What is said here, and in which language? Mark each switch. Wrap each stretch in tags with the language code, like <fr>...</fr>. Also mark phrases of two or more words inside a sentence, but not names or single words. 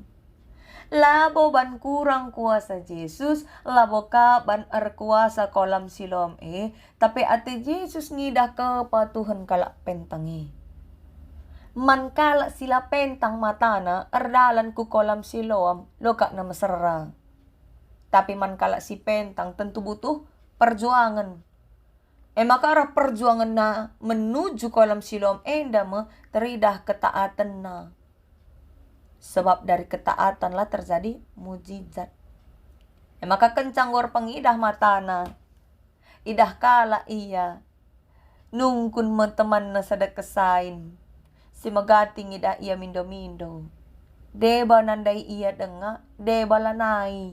<btx>Labo ban kurang kuasa Yesus, labo ka ban erkuasa kolam Siloam tapi ate Yesus ngidah kepatuhan kalak pentangi. Man kalak sila pentang matana, erdalan ku kolam Siloam, loka na mesra. Tapi man kalak si pentang</btx> <id>tentu butuh perjuangan.</id> <btx>Maka arah perjuangan na menuju kolam Siloam endama teridah ketaatan na.</btx> <id>Sebab dari ketaatanlah terjadi mujizat.</id> <btx>Maka kencang gor pengidah matana. Idah kala iya. Nungkun teman na sada kesain. Si magating idah iya mindo-mindo. Deba nandai iya denga. Deba lanai.</btx>